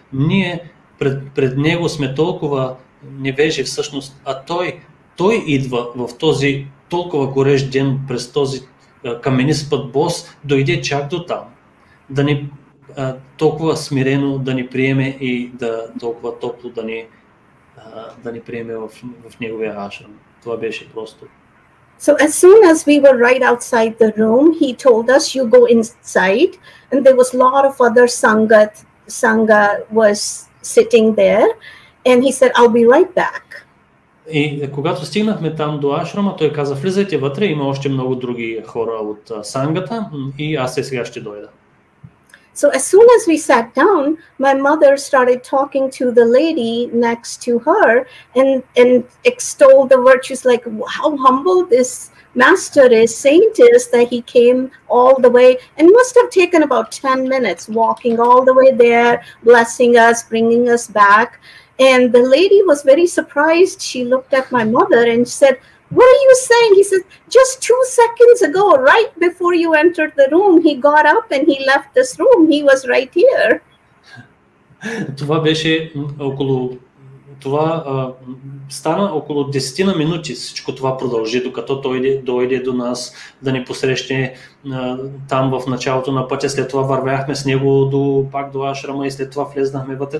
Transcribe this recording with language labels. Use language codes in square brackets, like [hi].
[bg] Ние пред него сме толкова невежи всъщност, а той идва в този толкова горещ ден през този каменист път бос, дойде чак до там, да ни толкова смирено да ни приеме и толкова топло да ни приеме в неговия ашрам. Това беше просто. [en] So as soon as we were right outside the room, he told us, you go inside, and there was a lot of other sangha was sitting there, and he said, I'll be right back. [bg] И когато стигнахме там до ашрама, той каза, влизайте вътре, има още много други хора от сангата и аз сега ще дойда. [en] So as soon as we sat down, my mother started talking to the lady next to her and extolled the virtues, like how humble this master is, saint is, that he came all the way and must have taken about 10 minutes walking all the way there, blessing us, bringing us back. And the lady was very surprised. She looked at my mother and said, what are you saying? He said, just 2 seconds ago, right before you entered the room, he got up and he left this room. He was right here. [bg] Това беше около това стана около 10 на минути. Всичко това продължи, докато той дойде до нас да ни посрещне там в началото на пътя. След това вървяхме с него пак до ашрама и след това влезнахме вътре.